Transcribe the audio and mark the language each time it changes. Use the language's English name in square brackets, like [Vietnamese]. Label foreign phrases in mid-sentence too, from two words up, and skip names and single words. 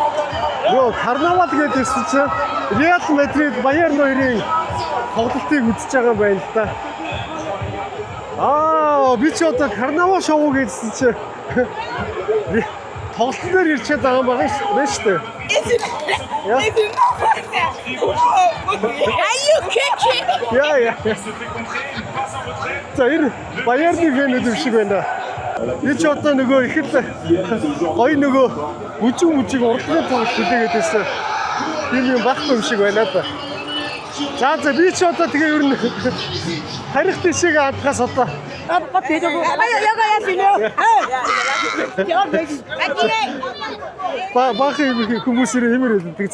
[Mongolian] Йоо, карнавал гэдэгсэн чинь Реал Мадрид Баярн хоёрын тоглолтыг үзэж байгаа юм байна л да. Би ч одоо карнавал шоу гэдсэн чинь тоглолтын дээр ирчээд байгаа юм байна шүү дээ. [English] Are you kidding? [Mongolian] Яа. За энэ Баярны фэнүүд юм шиг байна. Би ч одоо нөгөө их л гоё нөгөө бүжиг урлагийн тоглолт хийгээд байсан. Тийм багт юм шиг байна да. За би ч одоо тэгээ ер нь харих тишээ хадхаас одоо Бах хүмүүс ирээд байдаг.